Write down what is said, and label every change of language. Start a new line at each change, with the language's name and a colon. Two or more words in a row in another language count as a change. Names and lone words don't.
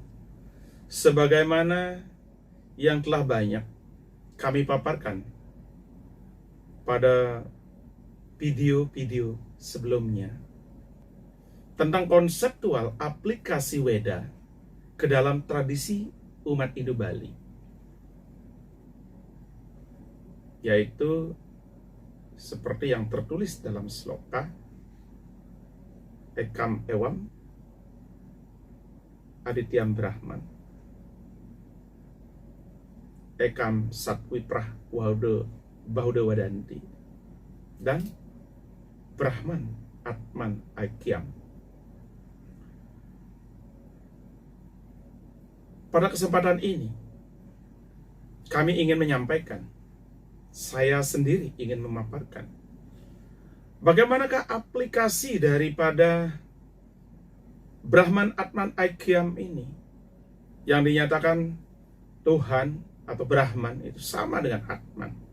Indonesian: Sebagaimana yang telah banyak kami paparkan pada video-video sebelumnya tentang konseptual aplikasi Weda ke dalam tradisi umat Hindu Bali, yaitu seperti yang tertulis dalam sloka
Sanskrit: Ekam Ewam Adityam Brahman, Ekam Satwiprah Bahuda Wadanti, dan Brahman Atman Aikyam.
Indonesian: Pada kesempatan ini, kami ingin menyampaikan, saya sendiri ingin memaparkan, bagaimanakah aplikasi daripada
Sanskrit: Brahman Atman Aikyam
Indonesian: ini, yang dinyatakan Tuhan atau Brahman itu sama dengan Atman,